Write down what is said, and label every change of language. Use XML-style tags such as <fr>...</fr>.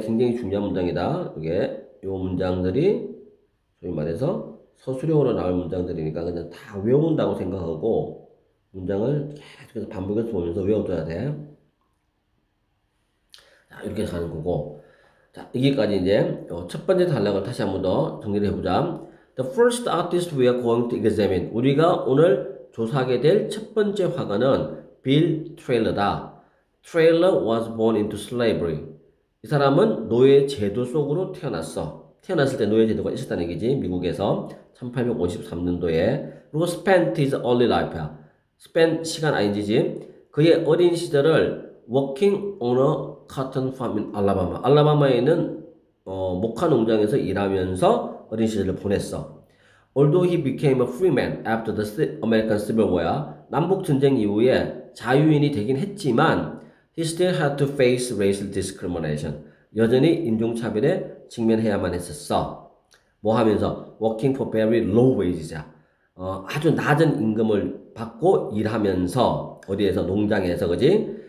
<ko>굉장히 중요한 문장이다. 이게 요 문장들이 소위 말해서 서술형으로 나올 문장들이니까 그냥 다 외운다고 생각하고 문장을 계속해서 반복해서 보면서 외워둬야 돼. 자, 이렇게 가는 거고. 자, 여기까지 이제 첫 번째 단락을 다시 한 번 더 정리를 해보자.</ko> <en>The first artist we are going to examine.</en> <ko>우리가 오늘 조사하게 될 첫 번째 화가는 빌 트레일러다.</ko> <en>Trailer was born into slavery.</en> <ko>이 사람은 노예 제도 속으로 태어났어. 태어났을 때 노예 제도가 있었다는 얘기지. 미국에서 1853년도에.</ko> <en>그리고 spent his early life야.</en> <ko>spent 시간 ing지. 그의 어린 시절을</ko> <en>working on a cotton farm in Alabama.</en> <ko>알라바마에 있는 목화 농장에서 일하면서 어린 시절을 보냈어.</ko> <en>Although he became a free man after the American Civil War,</en> <ko>남북 전쟁 이후에 자유인이 되긴 했지만</ko> <en>he still had to face racial discrimination.</en> <ko>여전히 인종차별에 직면해야만 했었어. 뭐 하면서?</ko> <en>Working for very low wages야.</en> <ko>아주 낮은 임금을 받고 일하면서 어디에서? 농장에서. 그지?</ko>